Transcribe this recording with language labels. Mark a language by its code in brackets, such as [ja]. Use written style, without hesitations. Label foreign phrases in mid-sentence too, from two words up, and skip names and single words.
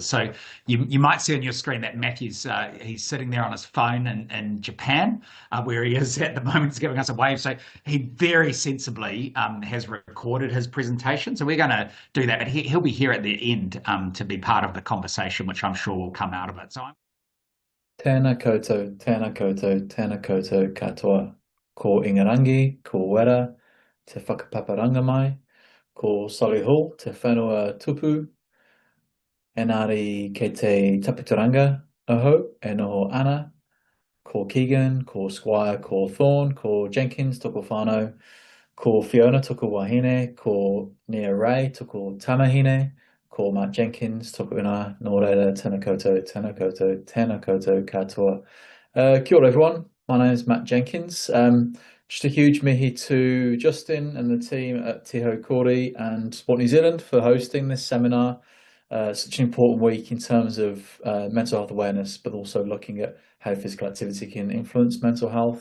[en] So you might see on your screen that Matthew's he's sitting there on his phone in Japan, where he is at the moment. He's giving us a wave. So he very sensibly has recorded his presentation. So we're going to do that, but he'll be here at the end to be part of the conversation, which I'm sure will come out of it. So [mi] Tēnā koutou, tēnā koutou, tēnā koutou katoa. Ko Ingarangi, ko Wera, te whakapaparanga mai, ko Solihull, te whenua tupu, engari kei te tapituranga aho, e noho ana, ko Keegan, ko Squire, ko Thorne, ko Jenkins, toko whānau, ko Fiona, toko wahine, ko Nia Ray, toko tamahine, ko Matt Jenkins, toko ina, nō reira, tēnā koutou, tēnā koutou, tēnā koutou katoa. Kia ora [en] everyone, my name is Matt Jenkins. Just a huge mihi to Justin and the team at Te Hau Kori and Sport New Zealand for hosting this seminar. such an important week in terms of mental health awareness, but also looking at how physical activity can influence mental health.